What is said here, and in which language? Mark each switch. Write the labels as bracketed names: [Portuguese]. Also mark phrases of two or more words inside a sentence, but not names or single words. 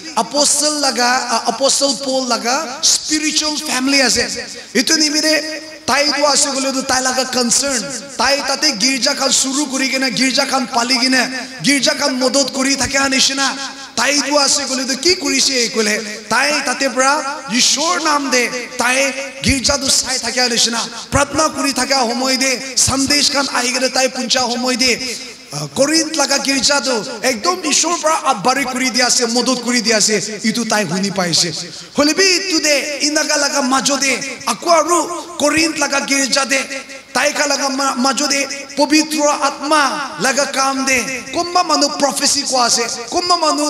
[Naga Pidgin] Apostle Paul laga [English] spiritual family [Naga Pidgin] ase itu nimire tai du ase gole du tai laga concern tai tate girja khan shuru kuri gena girja khan pali gena girja khan modot kuri thakya nishina tai du ase gole du ki kurise kole tai tate pra Ishor naam de tai girja du sai thakya nishina pratna kuri thakya homoy de sandesh khan ahi gele tai puncha homoy de Corinth laga girja do ekdom ishor pra abari kuri dia ase modot kuri dia ase itu tai huni paise holebi today inaga laga majode akwaru Corinth laga girja de tai ka laga majode pabitra atma laga kam de kumba manu prophecy ko ase kumba manu